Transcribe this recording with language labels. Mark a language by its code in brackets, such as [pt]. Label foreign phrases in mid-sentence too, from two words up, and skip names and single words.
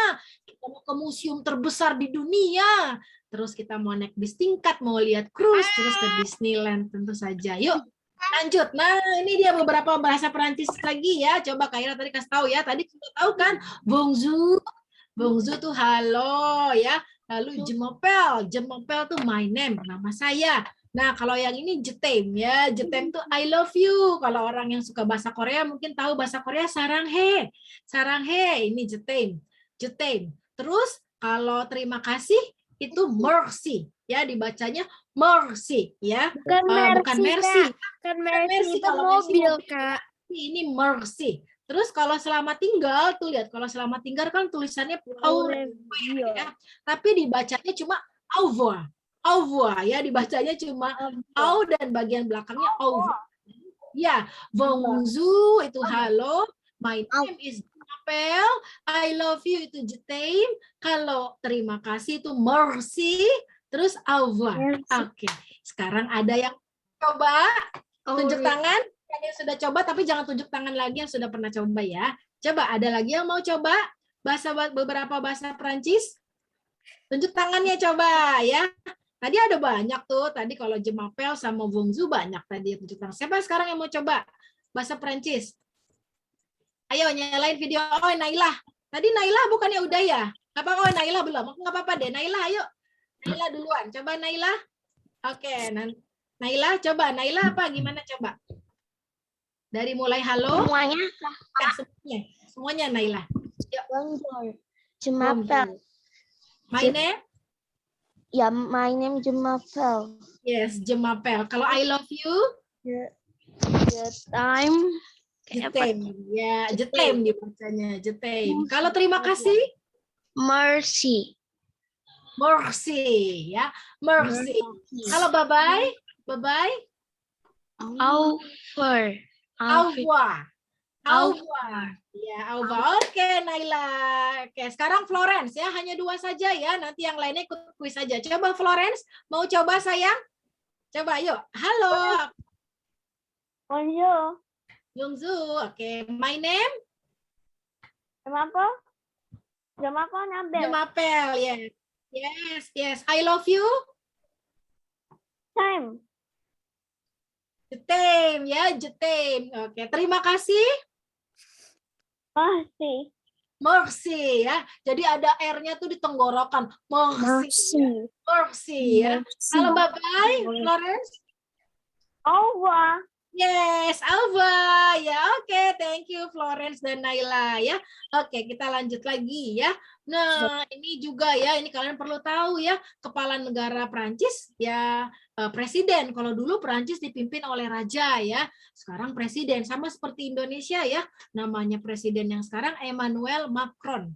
[id] Kita mau ke museum terbesar di dunia. Terus kita mau naik bis tingkat, mau lihat cruise, terus ke Disneyland tentu saja. Yuk, lanjut. Nah, ini dia beberapa bahasa Perancis lagi ya. Coba Kak Ira tadi kasih tahu ya. Tadi sudah tahu kan? Bonjour. Bonjour tuh halo ya. Lalu [fr] je m'appelle [id] tuh [en] my name, [id] nama saya. Nah, kalau yang ini [fr] je t'aime [id] ya. [fr] Je t'aime [id] tuh [en] I love you. [id] Kalau orang yang suka bahasa Korea mungkin tahu bahasa Korea saranghae. [fr] Saranghae, ini je t'aime. Je t'aime. [id] Terus kalau terima kasih itu mercy ya, dibacanya mercy ya. Bukan Bukan mercy. Kan Mercy itu kalau mobil, Mercy Kak. Ini mercy. Terus kalau selamat tinggal tuh lihat, kalau selamat tinggal kan tulisannya au ya. Tapi dibacanya cuma [fr] au revoir. Au revoir [id] ya, dibacanya cuma au dan bagian belakangnya [fr] au revoir. [id] Ya, bonjour itu halo, [en] my name is Apel, I love you [id] itu jetain, kalau terima kasih itu mercy, terus [fr] au revoir. [id] Oke, sekarang ada yang coba tunjuk tangan, yang sudah coba tapi jangan tunjuk tangan lagi yang sudah pernah coba ya. Coba ada lagi yang mau coba beberapa bahasa Perancis? Tunjuk tangannya coba ya. Tadi ada banyak tuh, tadi kalau [fr] je m'appelle [id] sama bonjour banyak tadi tunjuk tangan. Siapa sekarang yang mau coba bahasa Perancis? Ayo nyalain video. Oh, Nailah. Tadi Nailah bukannya udah ya? Apa oh Nailah belum? Nggak apa-apa deh. Nailah ayo. Nailah duluan. Coba Nailah. Oke, Nailah coba. Nailah apa gimana coba? Dari mulai halo. Semuanya. Semuanya Nailah. [fr] Bonjour. Je m'appelle. [en] My name? [fr] Ya, [en] my name [fr] je m'appelle. Yes, je m'appelle. [en] Kalau I love you? The time. [id] Jetem. Ya, jetem dibacanya. Jetem. Kalau terima kasih? Mercy. Mercy. Ya, mercy. Kalau bye-bye? Bye-bye? [fr] Au revoir. Au revoir. Au revoir. Ya, au revoir. [id] Oke, Naila. Oke, sekarang Florence ya, hanya 2 saja ya. Nanti yang lainnya ikut kuis saja. Coba Florence, mau coba sayang? Coba yuk. Halo. Bonjour. Yungzu. Oke, [en] my name? [fr] Je m'appelle Nabel. [en] Jemapel. Yes. Yes, yes. I love you. Time. [id] Jetem ya, jetem. Oke, terima kasih. Mercy. Mercy ya. Jadi ada R-nya tuh di tenggorokan. Mercy. Mercy ya. Halo, bye-bye, Florence. [fr] Au revoir. [id] Yes, Alva. Ya, oke. [en] Thank you, [id] Florence dan Naila ya. Oke, kita lanjut lagi ya. Nah, ini juga ya, ini kalian perlu tahu ya, kepala negara Prancis ya presiden. Kalau dulu Prancis dipimpin oleh raja ya. Sekarang presiden, sama seperti Indonesia ya. Namanya presiden yang sekarang Emmanuel Macron.